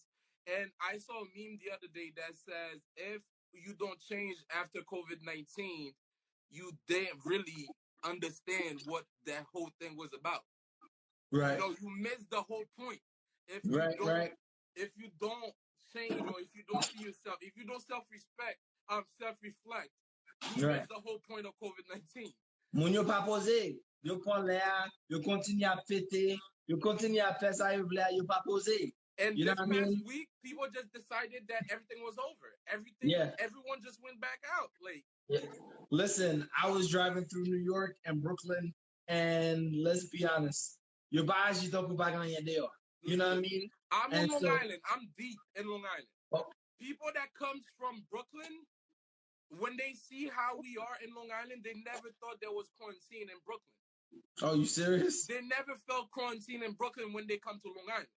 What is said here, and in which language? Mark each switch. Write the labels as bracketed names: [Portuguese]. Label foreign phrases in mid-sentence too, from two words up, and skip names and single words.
[English] And I saw a meme the other day that says, if you don't change after COVID-19, you didn't really understand what that whole thing was about. Right. You miss the whole point. If you Right. don't, Right. if you don't change, or if you don't see yourself, if you don't self-reflect, you Right. miss the whole point of COVID-19. [Haitian Creole] Moun yo pa pose, yo kon le a, yo continue a fete, yo continue a fe sa yo vle a, yo pa pose. [English] And You know this what I past mean? week, people just decided that everything was over. Yeah. Everyone just went back out. Like, Yeah. Listen, I was driving through New York and Brooklyn, and let's be honest, [Haitian Creole] yo ba aji to pou pa ganyen deyo. [English] You know what I mean? I'm on And Long so, Island. I'm deep in Long Island. oh, People that comes from Brooklyn, when they see how we are in Long Island, they never thought there was quarantine in Brooklyn. oh, you serious? They never felt quarantine in Brooklyn when they come to Long Island.